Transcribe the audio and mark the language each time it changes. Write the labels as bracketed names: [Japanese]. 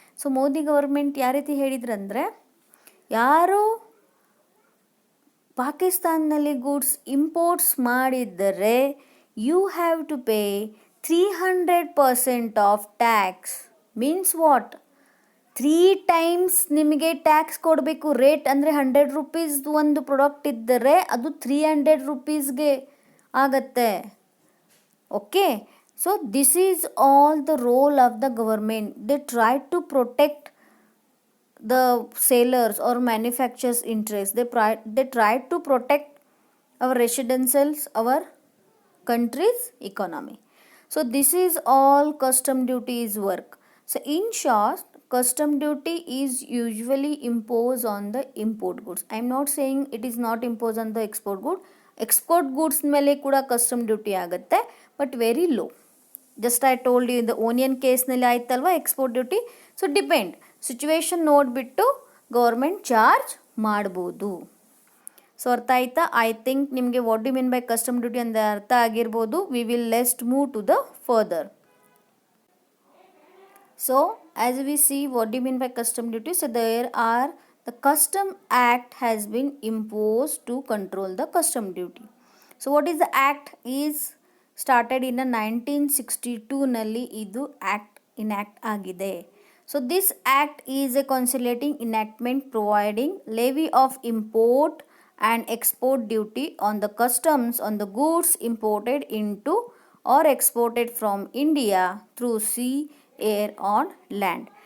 [Kannada] So Modi government ಯಾವ ರೀತಿ ಹೇಳಿದ್ರಂದರೆ, ಯಾರು ಪಾಕಿಸ್ತಾನದಲ್ಲಿ ಗೂಡ್ಸ್ ಇಂಪೋರ್ಟ್ಸ್ ಮಾಡಿದರೆ [English] You have to pay 300% of tax. Means what? [Kannada] 3 times ನಿಮಗೆ ಟ್ಯಾಕ್ಸ್ ಕೊಡಬೇಕು. ರೇಟ್ ಅಂದರೆ 100 ರುಪೀಸ್ ಒಂದು ಪ್ರಾಡಕ್ಟ್ ಇದ್ದರೆ ಅದು 300 ರುಪೀಸ್ಗೆ ಆಗತ್ತೆ. [English] Okay, so this is all the role of the government. They try to protect the sellers or manufacturers interest. They try to protect our residentials, our country's economy. So this is all custom duties work. So in short, custom duty is usually imposed on the import goods. I am not saying it is not imposed on the export good. [Kannada] Export goods ಮೇಲೆ ಕೂಡ custom duty ಆಗುತ್ತೆ, [English] but very low. Just I told you in the onion case [Kannada] ನಲ್ಲಿ ಆಯ್ತಲ್ವಾ [English] Export duty. [Kannada] So depend, situation ನೋಡಿಬಿಟ್ಟು government charge ಮಾಡ್ಬೋದು. So ಅರ್ಥ ಆಯ್ತಾ? [English] I think ನಿಮಗೆ what do mean by custom duty [Kannada] ಅಂತ ಅರ್ಥ ಆಗಿರ್ಬೋದು. [English] We will lest move to the further. So as we see what do mean by custom duty. So there are the custom act has been impose to control the custom duty. So what is the act is started in 1962ನಲ್ಲಿ [Kannada] ಇದು act ಇನ್ಯಾಕ್ಟ್ ಆಗಿದೆ. [English] So this act is a conciliating enactment providing levy of import and export duty on the customs on the goods imported into or exported from India through sea, air or land.